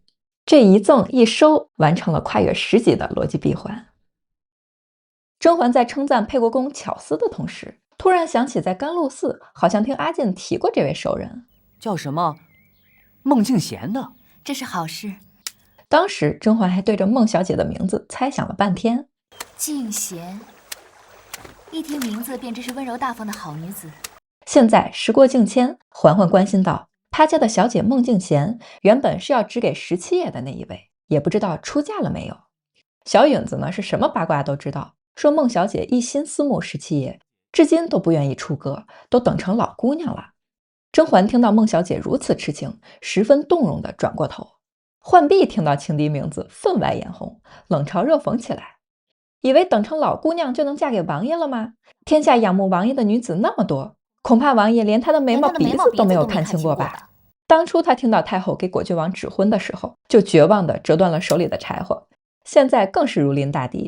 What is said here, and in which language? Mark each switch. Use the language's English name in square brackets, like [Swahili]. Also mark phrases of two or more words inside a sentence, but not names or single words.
[Chinese] 這一贈一收完成了跨越10集的邏輯閉環。甄嬛在稱讚沛國公巧思的同時，突然想起在甘露寺好像聽阿進提過這位熟人，叫什麼孟靜嫻的。這是好事。當時甄嬛還對着孟小姐的名字猜想了半天。靜嫻，一聽名字便知是溫柔大方的好女子。現在時過境遷，嬛嬛關心道，她家的小姐孟靜嫻原本是要只給17爺的那一位，也不知道出嫁了沒有。小允子呢，是什麼八卦都知道，說孟小姐一心思慕17爺，至今都不願意出閣，都等成老姑娘了。甄嬛聽到孟小姐如此痴情，十分動容地轉過頭。浣碧聽到情敵名字，分外眼紅，冷嘲熱諷起來，以為等成老姑娘就能嫁給王爺了嗎？天下仰慕王爺的女子那麼多，恐怕王爺連她的眉毛鼻子都沒有看清過吧？當初他聽到太後給果郡王指婚的時候，就絕望地折斷了手裡的柴火，現在更是如臨大敵。